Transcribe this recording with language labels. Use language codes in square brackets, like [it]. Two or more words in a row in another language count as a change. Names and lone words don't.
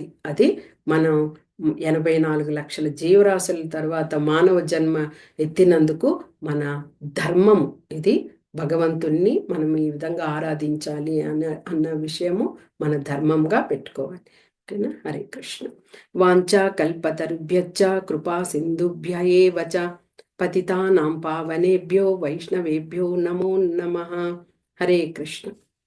[te] అది మనం 84 లక్షల జీవరాశుల తర్వాత మానవ జన్మ ఎత్తినందుకు మన ధర్మం ఇది. భగవంతుణ్ణి మనం ఈ విధంగా ఆరాధించాలి అన్న విషయము మన ధర్మంగా పెట్టుకోవాలి. ఓకేనా? [sa] హరే కృష్ణ. వాంఛా కల్పతరుభ్యశ్చ కృపా సింధుభ్య ఏవ చ పతితానాం పావనేభ్యో వైష్ణవేభ్యో నమో నమః. హరే కృష్ణ.